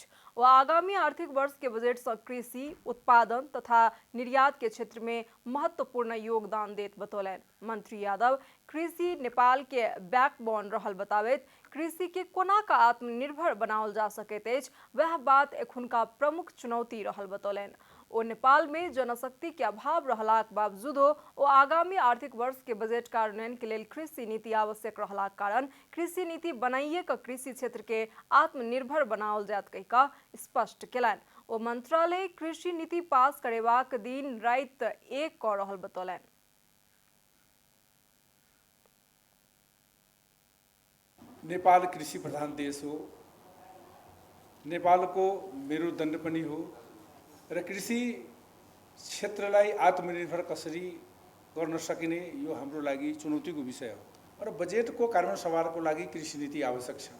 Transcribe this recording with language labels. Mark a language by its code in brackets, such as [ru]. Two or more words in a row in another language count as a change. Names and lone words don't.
[mai] ओ आगामी आर्थिक वर्ष के बजट से कृषि उत्पादन तथा निर्यात के क्षेत्र में महत्वपूर्ण योगदान देत बतौलनि। मंत्री यादव कृषि नेपाल के बैकबोन रहल बताबैत कृषि के कोना का आत्मनिर्भर बनाओल जा सकैत अछि वह बात एखुनका प्रमुख चुनौती रहल बतौलनि। ओ नेपाल में जनशक्ति के अभाव रहलाक बावजूदो ओ आगामी आर्थिक वर्ष के बजट कार्यान्वयन के लेल कृषि नीति आवश्यक रहलाक कारण कृषि नीति बनाइए क कृषि क्षेत्र के आत्मनिर्भर बनाओल जात कहिका स्पष्ट केलनि। ओ मंत्रालय कृषि नीति पास करेबाक दिन रात एक क रहल बतौलनि। [ne] नेपाल कृषि प्रधान देश हो, नेपालको मेरुदण्ड पनि हो र कृषि क्षेत्रलाई आत्मनिर्भर कसरी गर्न सकिने यो हाम्रो लागि चुनौतीको विषय हो र बजेटको कार्यान्वयन सभाको लागि कृषि नीति आवश्यक छ।